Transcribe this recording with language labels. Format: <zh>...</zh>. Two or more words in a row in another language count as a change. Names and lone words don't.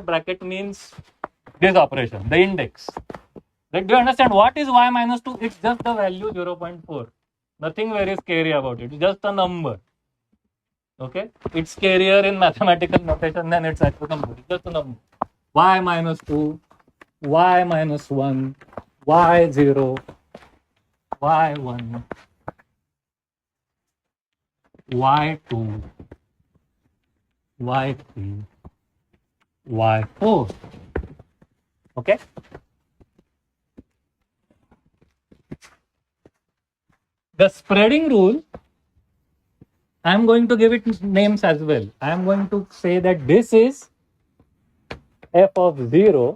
<en>Bracket means this operation, the index. Do you understand what is y minus 2? It's just the value 0.4. Nothing very scary about it. It's just a number. Okay, it's scarier in mathematical notation than its actual number. It's just a number. Y minus 2, y minus 1, y0, y1, y2, y3, y4. Okay. The spreading rule, I am going to give it names as well. I am going to say that this is f of 0.</en>